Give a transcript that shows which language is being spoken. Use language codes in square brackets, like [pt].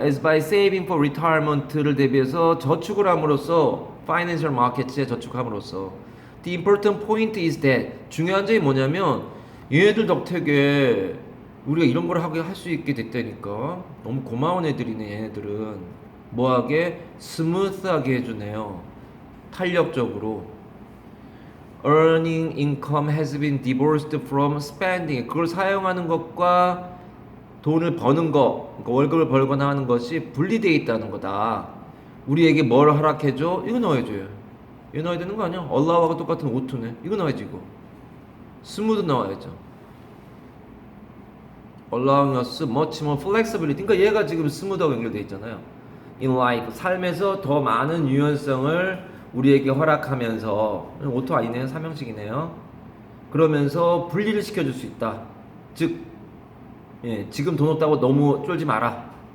[en] As by saving for retirement [ko] 를 대비해서 저축을 함으로써 financial markets에 저축함으로써 [en] The important point is that [ko] 중요한 점이 뭐냐면 얘네들 덕택에 우리가 이런 걸 하게 할 수 있게 됐다니까. 너무 고마운 애들이네. 얘네들은 뭐하게 스무스하게 해주네요. 탄력적으로. [en] Earning income has been divorced from spending. [ko] 그걸 사용하는 것과 돈을 버는 거, 그러니까 월급을 벌거나 하는 것이 분리되어 있다는 거다. 우리에게 뭘 허락해줘? 이거 넣어야줘요. 이거 넣어야 되는 거 아니야? allow하고 똑같은 오투네. 이거 넣어야지 이거. 스무드 넣어야죠. [en] allowing us much more flexibility. [ko] 그러니까 얘가 지금 스무드하고 연결되어 있잖아요. [en] in life. [ko] 삶에서 더 많은 유연성을 우리에게 허락하면서 오토 아니네요. 삼형식이네요. 그러면서 분리를 시켜줄 수 있다. 즉, 예, 지금 돈 없다고 너무 쫄지 마라.